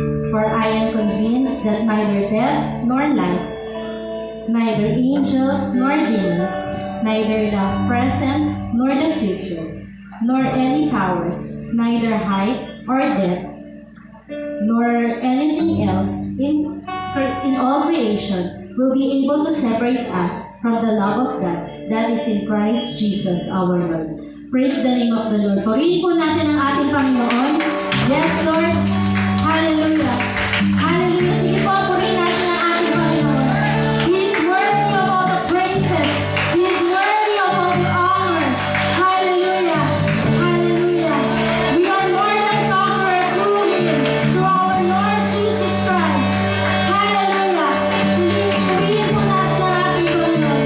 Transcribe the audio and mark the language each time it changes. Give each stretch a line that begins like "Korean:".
English: For I am convinced that neither death nor life, neither angels nor demons, neither the present nor the future, nor any powers, neither height or depth, nor anything else in all creation will be able to separate us from the love of God that is in Christ Jesus our Lord. Praise the name of the Lord.
Filipino: Purihin po natin ang ating Panginoon.
English: Yes, Lord. Hallelujah. Hallelujah.
Filipino: Sige po, purihin natin ang ating Panginoon.
English: He is worthy of all the praises. He is worthy of all the honor. Hallelujah. Hallelujah. We are more than conquerors through Him, through our Lord Jesus Christ. Hallelujah.
Filipino: Purihin po natin ang ating Panginoon.